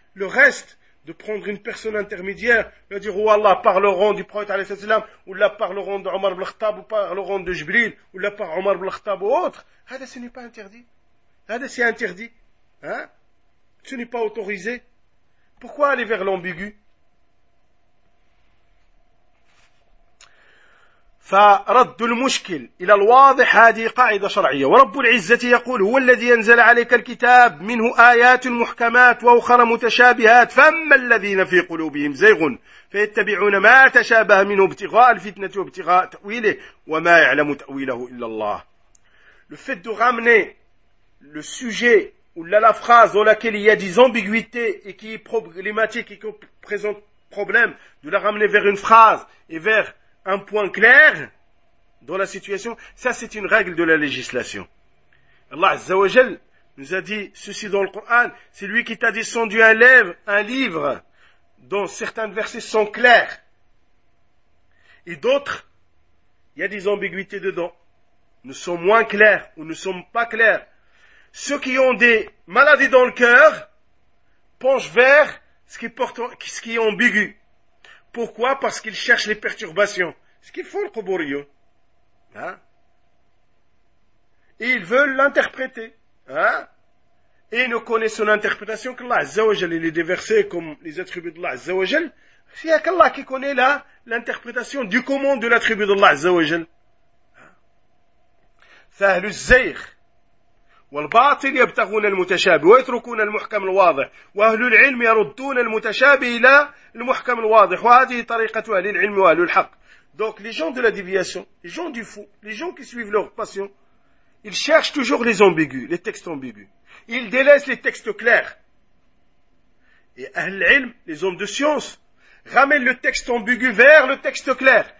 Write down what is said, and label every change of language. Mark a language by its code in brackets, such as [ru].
[fr] Le reste, de prendre une personne intermédiaire, de dire, oh Allah, par le rang du prophète, alayhi sallam, ou là, par le rang de Omar ibn al-Khattab, ou par le rang de Jibril, ou là, par Omar ibn al-Khattab, ou autre, hada, ce n'est pas interdit. Hada, c'est interdit. Ce n'est pas autorisé. Pourquoi aller vers l'ambigu? [ar] فرد المشكل إلى الواضح هذه قاعدة شرعية. ورب العزة يقول هو الذي أنزل عليك الكتاب منه آيات محكمات وأخرى متشابهات فأما الذين في قلوبهم زيغ فيتبعون ما تشابه منه ابتغاء الفتنة وابتغاء تأويله وما يعلم تأويله إلا الله. [fr] Le fait de ramener le sujet ou la phrase dans laquelle il y a des ambiguïtés et qui est problématique et qui présente problème, de la ramener vers une phrase et vers un point clair dans la situation, ça c'est une règle de la législation. Allah Azza wa Jal nous a dit ceci dans le Coran, c'est lui qui t'a descendu un livre dont certains versets sont clairs. Et d'autres, il y a des ambiguïtés dedans. Ne sont moins clairs ou ne sont pas clairs. Ceux qui ont des maladies dans le cœur penchent vers ce qui est ambigu. Pourquoi? Parce qu'ils cherchent les perturbations. Ce qu'ils font, le Koborio. Hein? Et ils veulent l'interpréter. Hein? Et ils ne connaissent son interprétation qu'Allah Azza wa Jal. Il est déversé comme les attributs d'Allah Azza wa Jal. S'il n'y a qu'Allah qui connaît là l'interprétation du comment de l'attribut d'Allah Azza wa Jal. [ar] فأهل الزيغ والباطل يبتغون المتشابه ويتركون المحكم الواضح وأهل العلم يردون المتشابه إلى المحكم الواضح وهذه طريقة أهل العلم وأهل الحق. [fr] Donc les gens de la déviation, les gens du fou, les gens qui suivent leur passion, ils cherchent toujours les ambigus, les textes ambigus. Ils délaissent les textes clairs. Et أهل العلم, les hommes de science, ramènent le texte ambigu vers le texte clair.